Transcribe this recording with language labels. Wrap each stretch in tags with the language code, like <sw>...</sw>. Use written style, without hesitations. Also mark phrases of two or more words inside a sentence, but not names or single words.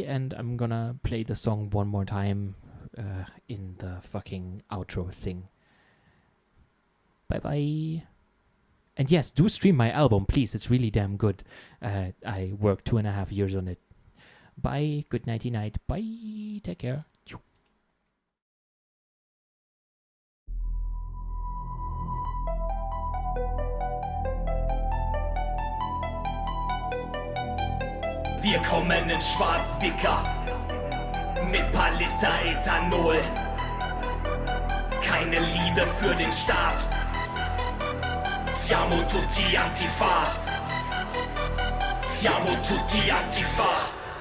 <en>And I'm gonna play the song one more time in the fucking outro thing. Bye bye. And yes, do stream my album, please. It's really damn good. I worked 2.5 years on it. Bye. Good nighty night. Bye. Take care.</en> <de>Wir kommen in schwarz, Dicker, mit paar Liter Ethanol. Keine Liebe für den Staat.</de> <it>Siamo tutti Antifa. Siamo tutti Antifa.</it>